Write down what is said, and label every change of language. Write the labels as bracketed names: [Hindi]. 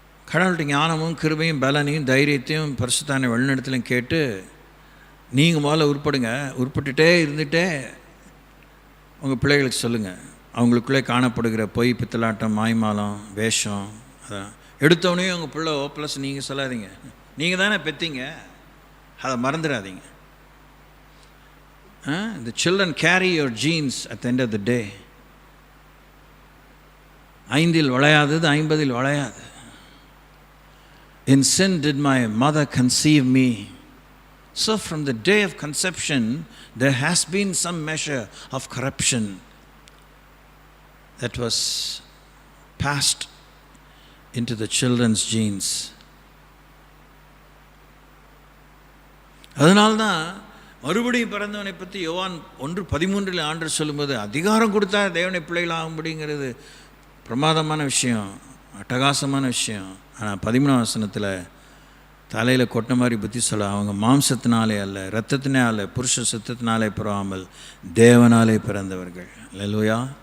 [Tamil] கடவுள்கிட்ட ஞானமும் கிருபையும் பலனையும் தைரியத்தையும் பரிசுத்தான வழிநடத்தலையும் கேட்டு நீங்கள் முதல்ல உருப்பட்டுட்டே இருந்துகிட்டே உங்கள் பிள்ளைகளுக்கு சொல்லுங்கள். அவங்களுக்குள்ளே காணப்படுகிற பொய், பித்தலாட்டம், மாய்மாலம், வேஷம், அதான் எடுத்தவனையும் உங்கள் பிள்ளை +, நீங்கள் சொல்லாதீங்க. நீங்கள் தானே பெற்றீங்க, அதை மறந்துடாதீங்க. [English] The children carry your genes at the end of the day. [Tamil] 5 வளையாதது 50 வளையாது. [English] In sin did my mother conceive me. So from the day of conception, there has been some measure of corruption that was passed into the children's genes. [Tamil] அதனால்தான் மறுபடியும் பிறந்தவனை பற்றி யோவான் 1:13 ஆண்டவர் சொல்லும்போது, அதிகாரம் கொடுத்தா தேவனை பிள்ளைகளாகும்படிங்கிறது பிரமாதமான விஷயம், அட்டகாசமான விஷயம். ஆனால் 13ஆம் வசனத்தில் தலையில் கொட்ட மாதிரி புத்தி சொல்ல, அவங்க மாம்சத்தினாலே அல்ல, இரத்தத்தினே அல்ல, புருஷ சுத்தத்தினாலே பிறவாமல் தேவனாலே பிறந்தவர்கள். அல்லேலூயா.